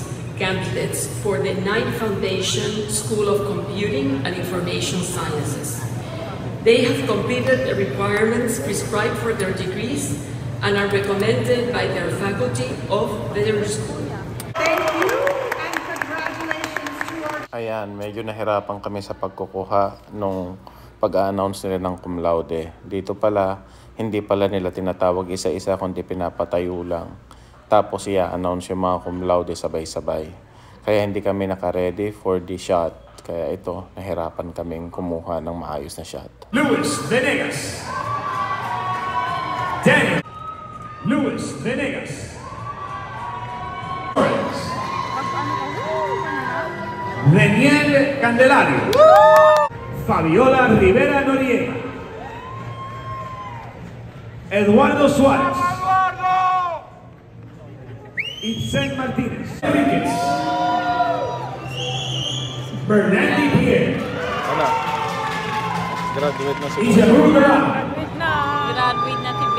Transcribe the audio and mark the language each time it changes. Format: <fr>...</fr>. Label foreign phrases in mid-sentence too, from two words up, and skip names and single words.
<en>Candidates for the Knight Foundation School of Computing and Information Sciences. They have completed the requirements prescribed for their degrees and are recommended by their faculty of their school. Thank you and congratulations to our...</en> <tl>Ayan, medyo nahirapan kami sa pagkukuha nung pag-a-announce nila ng</tl> <la>cum laude.</la> <tl>Dito pala, hindi pala nila tinatawag isa-isa kundi pinapatayo lang. Tapos i-announce yung mga</tl> <la>cum laude</la> <tl>sabay-sabay. Kaya hindi kami naka-</tl> <en>ready for the shot.</en> <tl>Kaya ito, nahirapan kaming kumuha ng maayos na shot. Luis Venegas. Daniel. Luis Venegas. Daniel Candelario. Fabiola Rivera Noriega. Eduardo Suárez. Itzen Martínez. Enriquez. Bernardi Pierre. Ano? Graduate na si Isabel Garang. Graduate na si Baby.</tl>